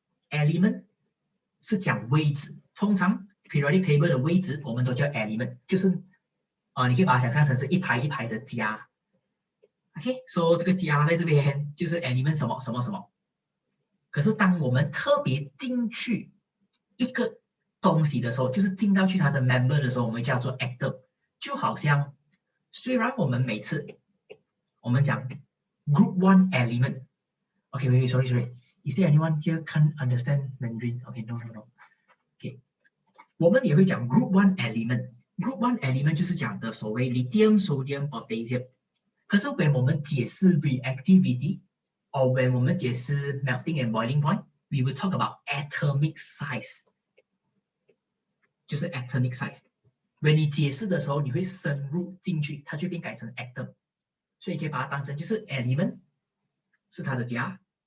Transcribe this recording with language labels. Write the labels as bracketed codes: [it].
[zh] element 是讲位置，通常 periodic table 的位置我们都叫 element， 就是你可以把它想象成是一排一排的家。 OK，so 这个家在这边就是 element 什么什么什么。可是当我们特别进去一个东西的时候，就是进到去它的 member 的时候，我们叫做 atom。就好像虽然我们每次我们讲 [en] group one element。OK，wait， sorry。Is there anyone here can't understand Mandarin? OK，no。 [zh] OK， 我们也会讲 group one element。group one element 就是讲的所谓 lithium、sodium、potassium。可是when我们解释 reactivity，or when 我们解释 melting and boiling point， [en] we will talk about atomic size， [zh] 就是 atomic size。when 你解释的时候，你会深入进去，它就变改成 atom， 所以你可以把它当成就是 element 是它的家。